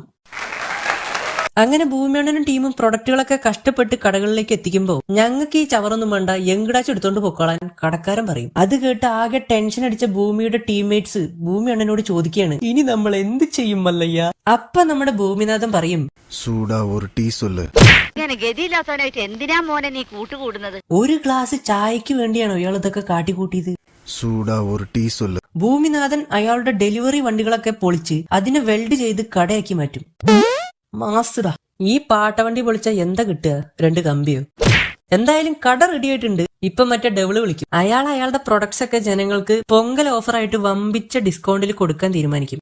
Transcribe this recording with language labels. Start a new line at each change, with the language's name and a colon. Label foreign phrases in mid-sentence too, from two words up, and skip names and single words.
Malayalam: അങ്ങനെ ഭൂമിയണ്ണനും ടീമും പ്രൊഡക്റ്റുകളൊക്കെ കഷ്ടപ്പെട്ട് കടകളിലേക്ക് എത്തിക്കുമ്പോൾ ഞങ്ങൾക്ക് ഈ ചവറൊന്നും വേണ്ട, യങ്ടാച്ച് എടുത്തോണ്ട് പൊക്കോളാൻ കടക്കാരൻ പറയും. അത് കേട്ട് ആകെ ടെൻഷൻ അടിച്ച ഭൂമിയുടെ ടീംമേറ്റ്സ് ഭൂമിയണ്ണനോട് ചോദിക്കുകയാണ്, ഇനി നമ്മൾ എന്ത് ചെയ്യും മല്ലയ്യ? അപ്പൊ നമ്മുടെ ഭൂമിനാഥൻ പറയും,
Tamil: சூடா ஒரு டீ சொல்லு.
Malayalam: ഗതിയില്ലാത്തവനായിട്ട് എന്തിനാ മോനെ നീ കൂട്ടുകൂടുന്നത്? ഒരു ഗ്ലാസ് ചായക്ക് വേണ്ടിയാണോ ഇയാൾ ഇതൊക്കെ കാട്ടിക്കൂട്ടിയത്?
Tamil: சூடா ஒரு டீ சொல்லு.
Malayalam: ഭൂമിനാഥൻ അയാളുടെ ഡെലിവറി വണ്ടികളൊക്കെ പൊളിച്ച് അതിനെ വെൽഡ് ചെയ്ത് കടയാക്കി മാറ്റും. മാസ്റ്ററാ, ഈ പാട്ടവണ്ടി പൊളിച്ച എന്താ കിട്ടുക? 2 കമ്പിയോ? എന്തായാലും കട റെഡി ആയിട്ടുണ്ട്. ഇപ്പൊ മറ്റേ ഡെവിള് വിളിക്കും. അയാൾ അയാളുടെ പ്രൊഡക്ട്സ് ഒക്കെ ജനങ്ങൾക്ക് പൊങ്കൽ ഓഫറായിട്ട് വമ്പിച്ച ഡിസ്കൗണ്ടിൽ കൊടുക്കാൻ തീരുമാനിക്കും.